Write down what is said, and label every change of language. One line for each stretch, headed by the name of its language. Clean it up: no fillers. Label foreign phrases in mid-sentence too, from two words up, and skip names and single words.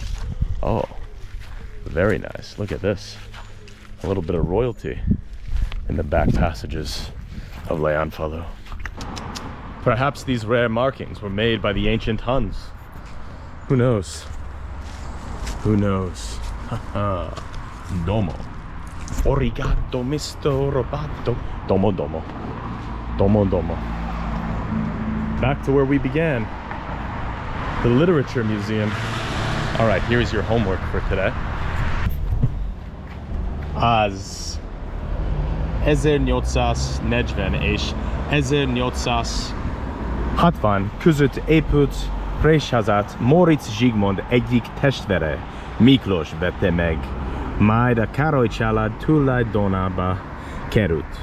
English: Oh, very nice. Look at this. A little bit of royalty in the back passages of Leonfalo. Perhaps these rare markings were made by the ancient Huns. Who knows? Who knows?
Japanese: どうも。ありがとう、ミスターロボット。どうも、どうも. どうも、どうも.
English: Back to where we began. the Literature Museum. All right, here's your homework for today.
Hungarian: Az 1840 és 1860 között épült Présházát Móricz Zsigmond egyik testvere, Miklós vette meg, majd a Károly család tulajdonába került.